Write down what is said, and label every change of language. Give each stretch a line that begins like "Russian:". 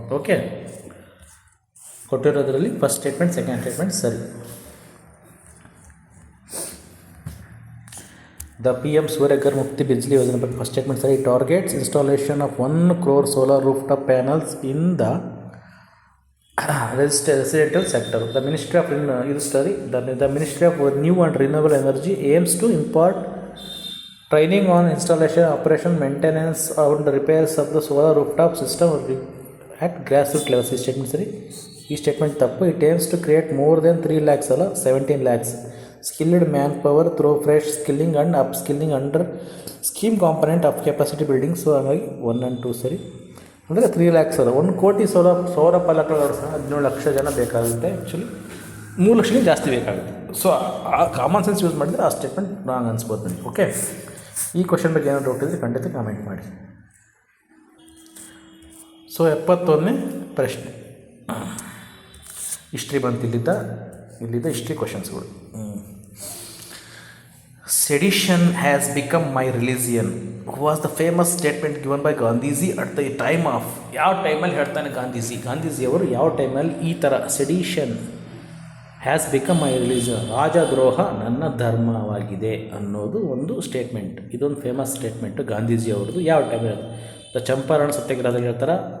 Kannada: Okay, ಕೊಟ್ಟಿರೋದರಲ್ಲಿ first statement second statement ಸರಿ.
English: the PM Suryaghar Muft Bijli
Kannada: ಯೋಜನೆ ಬಗ್ಗೆ ಫಸ್ಟ್ ಸ್ಟೇಟ್ಮೆಂಟ್ ಸರಿ.
English: Targets installation of 1 crore solar rooftop panels in the residential sector. The Ministry of the Ministry of New and Renewable Energy aims to impart training on installation, operation, maintenance and repairs of the solar rooftop system at grassroots level. This statement
Kannada: ಸರಿ. ಈ statement ತಪ್ಪು.
English: It aims to create more than 3 lakhs
Kannada: ಅಲ್ಲ,
English: 17 lakhs skilled manpower through fresh skilling and upskilling under scheme component of capacity building.
Kannada: So ಹಾಗಾಗಿ 1 and 2 ಸರಿ. ಅಂದರೆ 3 ಲ್ಯಾಕ್ಸ್ ಅಲ್ಲ, 1 ಕೋಟಿ ಸೌರ ಫಲಕಗಳು ಸಹ 17 ಲಕ್ಷ ಜನ ಬೇಕಾಗುತ್ತೆ. ಆ್ಯಕ್ಚುಲಿ 3 ಲಕ್ಷಕ್ಕೆ ಜಾಸ್ತಿ ಬೇಕಾಗುತ್ತೆ. ಸೊ ಆ ಕಾಮನ್ ಸೆನ್ಸ್ ಯೂಸ್ ಮಾಡಿದರೆ ಆ ಸ್ಟೇಟ್ಮೆಂಟ್ ರಾಂಗ್ ಅನ್ಸ್ಬೋದು ನನಗೆ. ಓಕೆ, ಈ ಕ್ವಶನ್ ಬಗ್ಗೆ ಏನೋ ಡೌಟ್ ಇದ್ದರೆ ಖಂಡಿತ ಕಾಮೆಂಟ್ ಮಾಡಿ. ಸೊ 71ನೇ ಪ್ರಶ್ನೆ, ಹಿಸ್ಟ್ರಿ ಬಂತು. ಇಲ್ಲಿದ್ದ history ಕ್ವಶನ್ಸ್ಗಳು.
English: Sedition has become my religion was the famous statement given by Gandhiji at the time of.
Kannada: ಯಾವ ಟೈಮಲ್ಲಿ ಹೇಳ್ತಾನೆ ಗಾಂಧೀಜಿಯವರು ಯಾವ ಟೈಮಲ್ಲಿ ಈ ಥರ
English: sedition has become my religion,
Kannada: ರಾಜದ್ರೋಹ ನನ್ನ ಧರ್ಮವಾಗಿದೆ ಅನ್ನೋದು ಒಂದು ಸ್ಟೇಟ್ಮೆಂಟ್. ಇದೊಂದು ಫೇಮಸ್ ಸ್ಟೇಟ್ಮೆಂಟು ಗಾಂಧೀಜಿಯವ್ರದ್ದು. ಯಾವ ಟೈಮಲ್ಲಿ ದ ಚಂಪಾರಣ ಸತ್ಯಾಗ್ರಹದಲ್ಲಿ ಹೇಳ್ತಾರೆ.